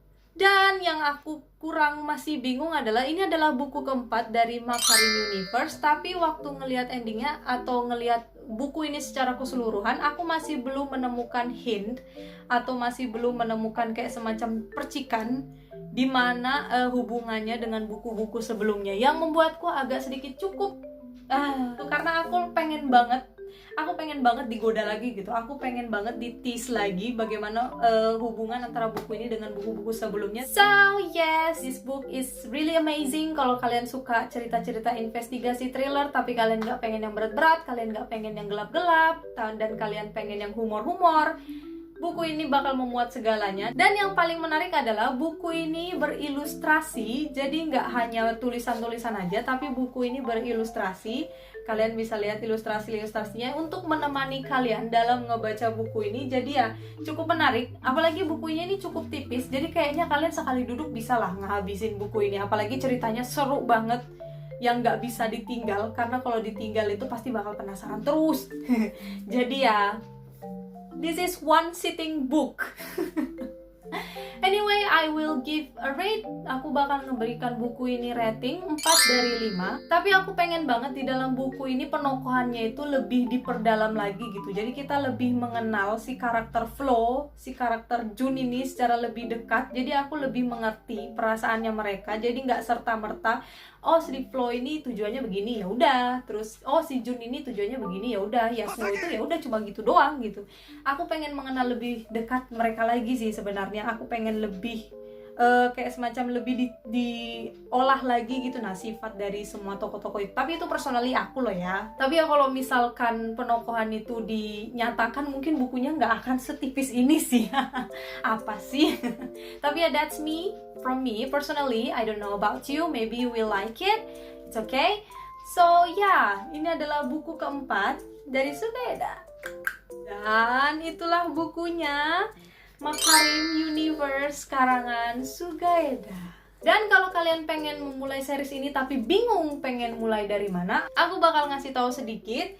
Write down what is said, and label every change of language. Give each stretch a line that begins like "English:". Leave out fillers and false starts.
Indonesian: Dan yang aku kurang masih bingung adalah ini adalah buku keempat dari Makarim Universe, tapi waktu ngelihat endingnya atau ngelihat buku ini secara keseluruhan, aku masih belum menemukan hint atau masih belum menemukan kayak semacam percikan di mana hubungannya dengan buku-buku sebelumnya, yang membuatku agak sedikit cukup karena aku pengen banget digoda lagi gitu. Aku pengen banget di-tease lagi bagaimana hubungan antara buku ini dengan buku-buku sebelumnya.
English: So yes, this book is really amazing.
Indonesian: Kalau kalian suka cerita-cerita investigasi thriller tapi kalian nggak pengen yang berat-berat, kalian nggak pengen yang gelap-gelap, dan kalian pengen yang humor-humor, buku ini bakal memuat segalanya. Dan yang paling menarik adalah buku ini berilustrasi, jadi nggak hanya tulisan-tulisan aja, tapi buku ini berilustrasi. Kalian bisa lihat ilustrasi-ilustrasinya untuk menemani kalian dalam ngebaca buku ini. Jadi ya cukup menarik, apalagi bukunya ini cukup tipis, jadi kayaknya kalian sekali duduk bisa lah ngehabisin buku ini. Apalagi ceritanya seru banget, yang nggak bisa ditinggal, karena kalau ditinggal itu pasti bakal penasaran terus. Jadi ya,
English: this is one sitting book. Anyway, I will give a rate.
Indonesian: Aku bakal memberikan buku ini rating 4 dari 5. Tapi aku pengen banget di dalam buku ini penokohannya itu lebih diperdalam lagi gitu. Jadi kita lebih mengenal si karakter Flo, si karakter Jun ini secara lebih dekat. Jadi aku lebih mengerti perasaannya mereka. Jadi nggak serta-merta, oh si Flo ini tujuannya begini ya udah, terus oh si Jun ini tujuannya begini ya udah, ya Snow itu ya udah cuma gitu doang gitu. Aku pengen mengenal lebih dekat mereka lagi sih sebenarnya. Aku pengen lebih kayak semacam lebih diolah lagi gitu nah sifat dari semua tokoh-tokoh itu. Tapi itu personally aku loh ya. Tapi ya kalau misalkan penokohan itu dinyatakan, mungkin bukunya nggak akan setipis ini sih. Apa sih? Tapi ya
English: that's me. From me personally, I don't know about you, maybe you will like it. It's okay.
Indonesian: So yeah, ini adalah buku keempat dari Sugaeda. Dan itulah bukunya, Makarim Universe karangan Sugaeda. Dan kalau kalian pengen memulai series ini tapi bingung pengen mulai dari mana, aku bakal ngasih tahu sedikit.